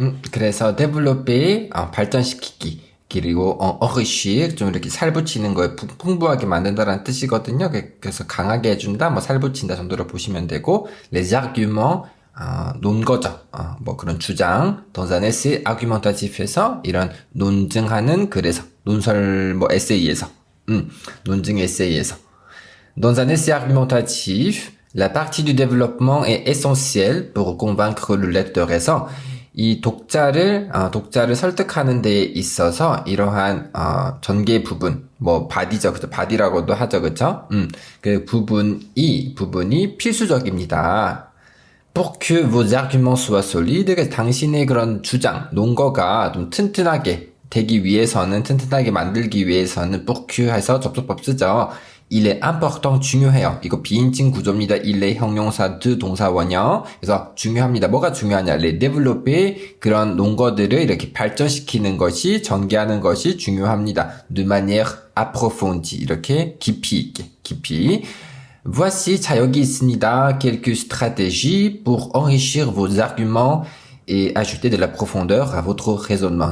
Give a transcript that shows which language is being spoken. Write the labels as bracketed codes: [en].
[ko] 그래서 데벨로페 발전시키기 그리고 enrichir 좀 이렇게 살 붙이는 거에 풍부하게 만든다라는 뜻이거든요. 그래서 강하게 해준다, 뭐 살 붙인다 정도로 보시면 되고 [fr] les arguments [ko] 논거죠. 뭐 그런 주장, [fr] dans un essai argumentatif [ko] 에서 이런 논증하는 글에서, 논설 뭐 에세이에서, 논증 에세이에서. [fr] Dans un essai argumentatif, la partie du développement est essentielle pour convaincre le lecteur에서 [ko] 이 독자를 설득하는 데 있어서 이러한 전개 부분, 뭐 바디죠, 그죠? 바디라고도 하죠, 그죠? 그 부분이 필수적입니다. [fr] Pour que vos arguments soient solides, [ko] 당신의 그런 주장, 논거가 좀 튼튼하게 되기 위해서는, 튼튼하게 만들기 위해서는 pour que 해서 접속법 쓰죠. [fr] Il est important, [ko] 중요해요. 이거 비인칭 구조입니다. il est 형용사 de 동사 원형. 그래서 중요합니다. 뭐가 중요하냐? [fr] les développer, [ko] 그런 논거들을 이렇게 발전시키는 것이, 전개하는 것이 중요합니다. [fr] de manière approfondie, [ko] 이렇게 깊이 있게. [fr] Voici, [ko] 자, 여기 있습니다. [fr] quelques stratégies pour enrichir vos arguments et ajouter de la profondeur à votre raisonnement.